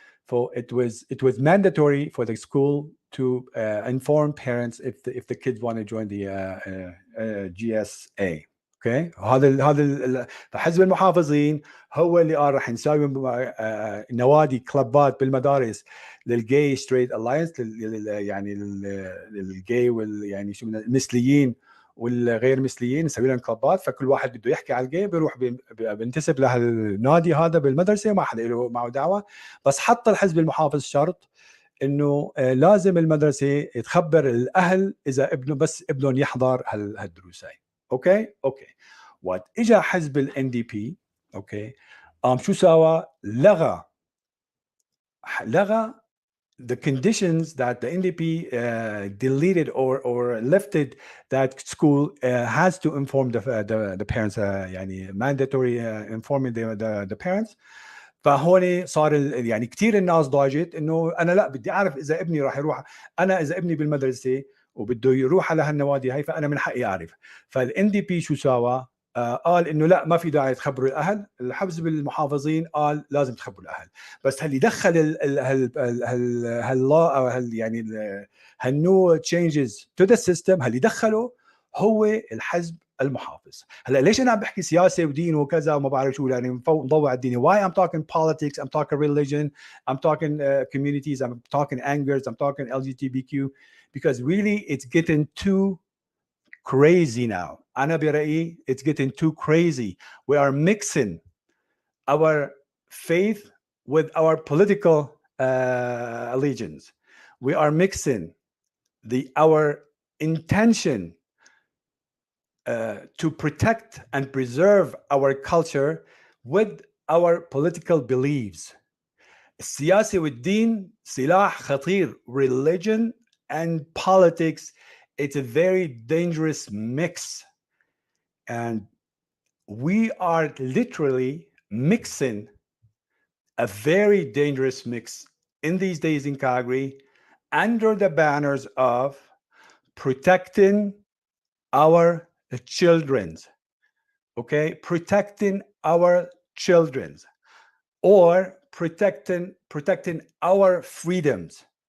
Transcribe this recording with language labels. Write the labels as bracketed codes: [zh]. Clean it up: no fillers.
[en] So it was mandatory for the school to inform parents if the kids want to join the GSA. Okay. [ar] هذا فحزب المحافظين هو اللي قال راح نسوي نوادي كلبات بالمدارس للجاي ستريت الاينس، يعني للجاي يعني شو المثليين والغير مثليين، نسوي لهم كلبات. فكل واحد بده يحكي على الجاي بيروح بينتسب لهالنادي هذا بالمدرسه، ما حدا له معه دعوه. بس حط الحزب المحافظ شرط انه لازم المدرسه تخبر الاهل اذا بس ابنهم يحضر هالدروس هاي. اوكي. وقت اجى حزب الان دي بي، اوكي، قام شو سوى؟ لغى [en] the conditions that the NDP deleted or lifted, that school has to inform the parents, [ar] يعني [en] mandatory informing the parents. [ar] فهون صار يعني كثير الناس ضاجت انه انا لا بدي اعرف اذا ابني راح يروح. انا اذا ابني بالمدرسه وبده يروح على هالنوادي هاي فانا من حقي اعرف. فالان دي بي شو سوى؟ قال انه لا، ما في داعي تخبروا الاهل. الحزب المحافظين قال لازم تخبروا الاهل. بس اللي دخل هاللا او يعني [en] هالنو changes to the system, [ar] اللي دخله هو الحزب المحافظ. هلا ليش انا عم بحكي سياسه ودين وكذا وما بعرف شو، يعني مضوع الدين. [en] why I'm talking politics, I'm talking religion, I'm talking communities, I'm talking angers, I'm talking LGBTQ, because really it's getting too crazy now. [ar] أنا برأيي [en] it's getting too crazy. We are mixing our faith with our political allegiance. We are mixing our intention to protect and preserve our culture with our political beliefs. [ar] السياسة والدين سلاح خطير. [en] Religion and politics, it's a very dangerous mix. And we are literally mixing a very dangerous mix in these days in Calgary under the banners of protecting our children's, okay, protecting our children's, or protecting our freedoms.